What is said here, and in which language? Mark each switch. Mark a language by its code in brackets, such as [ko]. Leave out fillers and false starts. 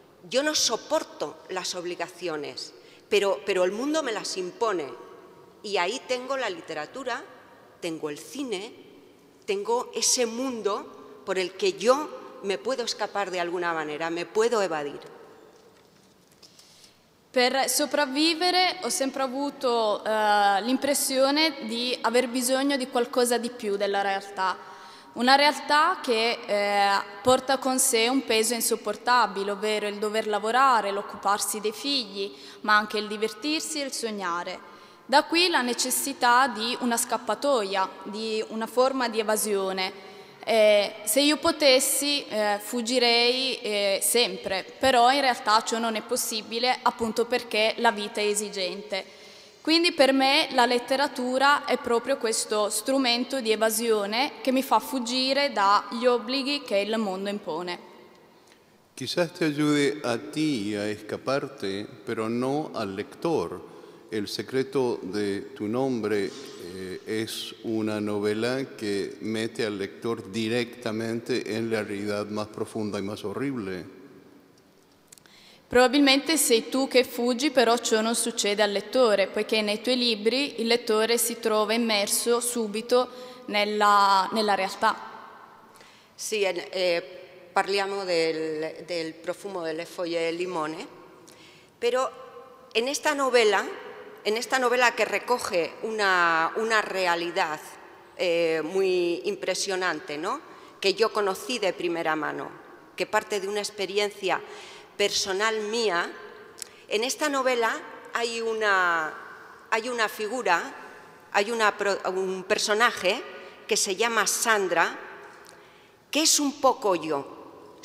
[es] Yo no soporto las obligaciones, pero el mundo me las impone. Y ahí tengo la literatura, tengo el cine, tengo ese mundo por el que yo me puedo escapar de alguna manera, me puedo evadir. [it] Per sopravvivere ho sempre avuto l'impressione di aver bisogno di qualcosa di più della realtà. Una realtà che porta con sé un peso insopportabile, ovvero il dover lavorare, l'occuparsi dei figli, ma anche il divertirsi e il sognare. Da qui la necessità di una scappatoia, di una forma di evasione. Se io potessi fuggirei sempre, però in realtà ciò non è possibile appunto perché la vita è esigente. Quindi per me la letteratura è proprio questo strumento di evasione che mi fa fuggire dagli obblighi che il mondo impone. [es] Quizás te ayude a ti a escaparte, pero no al lector. El secreto de tu nombre es una novela que mete al lector directamente en la realidad más profunda y más horrible. [it] Probabilmente sei tu che fuggi, però ciò non succede al lettore, poiché nei tuoi libri il lettore si trova immerso subito nella realtà. Sì, parliamo del profumo delle foglie de limone, [es] pero en esta novela que recoge una realidad muy impresionante, ¿no? Que yo conocí de primera mano, que parte de una experiencia personal mía, en esta novela hay una figura, hay un personaje que se llama Sandra, que es un poco yo.